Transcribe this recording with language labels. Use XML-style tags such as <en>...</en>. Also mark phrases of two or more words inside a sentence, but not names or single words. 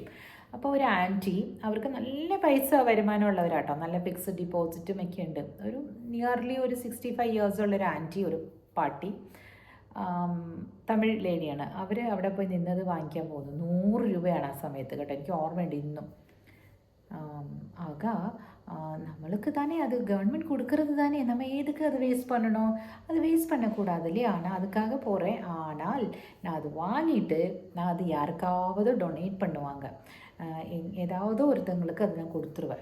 <ml>അപ്പോൾ ഒരു ആൻറ്റി, അവർക്ക് നല്ല പൈസ വരുമാനമുള്ളവരാട്ടോ, നല്ല</ml> <en>fixed depositും</en> <ml>ഒക്കെ ഉണ്ട്. ഒരു നിയർലി ഒരു 65 ഇയേഴ്സ് ഉള്ളൊരു ആൻറ്റി, ഒരു പാർട്ടി, തമിഴ് ലേഡിയാണ്. അവർ അവിടെ പോയി നിന്നത് വാങ്ങിക്കാൻ പോകുന്നു. 100 രൂപയാണ് ആ സമയത്ത് കേട്ടോ, എനിക്ക് ഓർമ്മയുണ്ട് ഇന്നും.</ml> <ta>நம்மளுக்கு தானே அது கவர்மெண்ட் கொடுக்கறது தானே, நம்ம எதுக்கு அதை வேஸ்ட் பண்ணணும்? அது வேஸ்ட் பண்ணக்கூடாது இல்லையா? நான் அதுக்காக போகிறேன். ஆனால் நான் அது வாங்கிட்டு நான் அது யாருக்காவது டொனேட் பண்ணுவாங்க, ஏதாவது ஒருத்தங்களுக்கு அது நான் கொடுத்துருவேன்.</ta>